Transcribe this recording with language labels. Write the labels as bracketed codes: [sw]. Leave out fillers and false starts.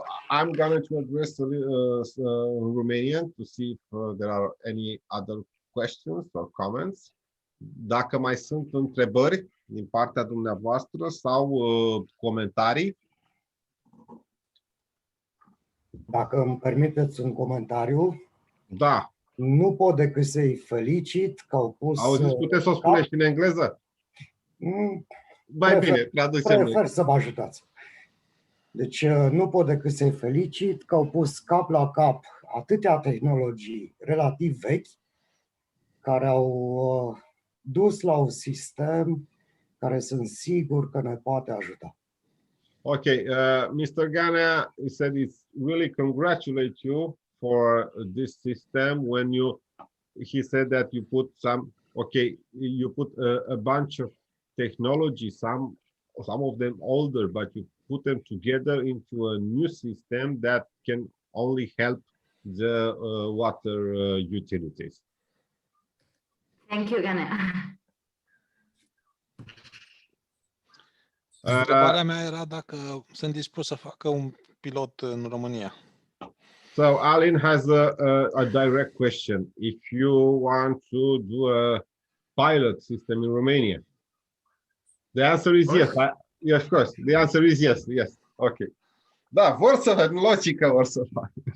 [en] I'm going to address Romanian to see if there are any other questions or comments. [ro] Dacă mai sunt întrebări din partea dumneavoastră sau comentarii. Dacă îmi permiteți un comentariu. Da. Nu pot decât să-i felicit că au pus... Auziți, puteți să o spuneți și în engleză? Mai bine, traducem. Prefer să vă ajutați. Deci nu pot decât să-i felicit că au pus cap la cap atâtea tehnologii relativ vechi care au dus la un sistem care sunt sigur că ne poate ajuta. [en] Okay, Mr. Gana said it's really congratulate you for this system when he said that you put you put a bunch of technology, some of them older, but you put them together into a new system that can only help the water utilities. Thank you, Gana. [ro] Întrebarea mea era dacă sunt dispus să facă un pilot în România. [en] So Alin has a direct question. If you want to do a pilot system in Romania, the answer is yes. Of course, the answer is yes. Yes. Okay. [ro] Da, vor să fac, logică vor să fac.